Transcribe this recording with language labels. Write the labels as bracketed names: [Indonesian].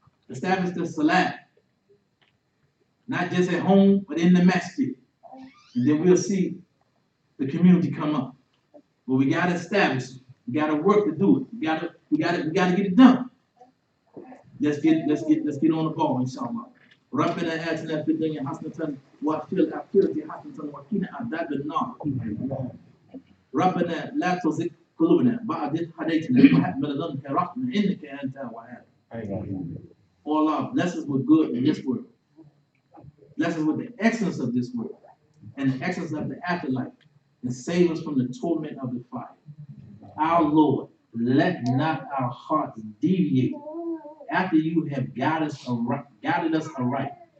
[English] Establish the salat. Not just at home, but in the masjid. And then we'll see the community come up. But we gotta establish it. We gotta work to do it. We gotta get it done. Let's get on the ball, inshallah. [Arabic] ربنا آتنا في الدنيا حسنة وفي الآخرة حسنة وقنا عذاب النار. ربنا لا تزغ قلوبنا بعد إذ هديتنا وهب من لدنك رحمة إنك أنت الوهاب. [English] Oh Allah, bless us with good in this world. Bless us with the excellence of this world and the excellence of the afterlife, and save us from the torment of the fire. Our Lord, let not our hearts deviate after you have guided us aright.